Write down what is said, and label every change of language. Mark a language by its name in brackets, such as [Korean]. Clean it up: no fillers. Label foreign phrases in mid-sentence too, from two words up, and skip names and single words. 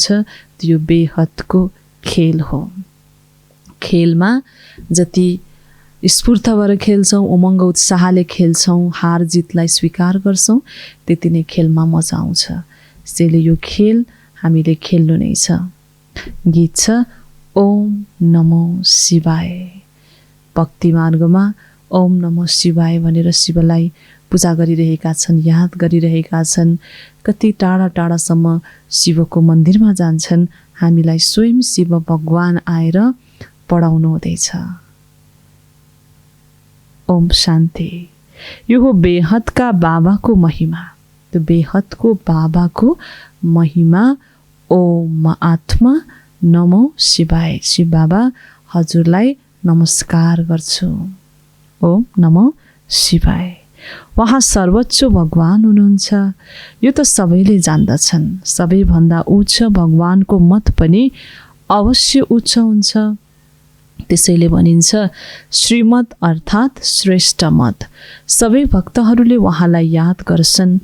[Nepali] त्यो बेहदको खेल हो। खेलमा जति स्फूर्त भएर खेल्छौँ, उमङ्ग उत्साहले खेल्छौँ, हार जितलाई स्वीकार गर्छौँ, त्यति नै खेलमा मजा आउँछ। त्यसैले यो खेल हामीले खेल्नु नै छ। गीत छ [Sanskrit] ओम नमो शिवाय। [Nepali] भक्ति मार्गमा [Sanskrit] ओम नमो शिवाय [Nepali] भनेर शिवलाई पूजा गरिरहेका छन्, याद गरिरहेका छन्। कति टाढा टाढासम्म शिवको मन्दिरमा जान्छन्। हामीलाई स्वयं शिव भगवान आएर पढाउनु हुँदैछ। [Sanskrit] ओम शान्ति। [Nepali] यो हो बेहदका बाबाको महिमा। त्यो बेहदको बाबाको महिमा। [Sanskrit] ओम आत्मा नमो शिवाय। [Nepali] शिव बाबा हजुरलाई नमस्कार गर्छु। [Sanskrit] ओम नमो शिवाय। [Nepali] उहाँ सर्वोच्च भगवान हुनुहुन्छ। यो त सबैले जान्दछन्। सबैभन्दा उच्च भगवानको मत पनि अवश्य उच्च हुन्छ। त्यसैले भनिन्छ श्रीमत अर्थात् श्रेष्ठ मत। सबै भक्तहरूले उहाँलाई याद गर्छन्।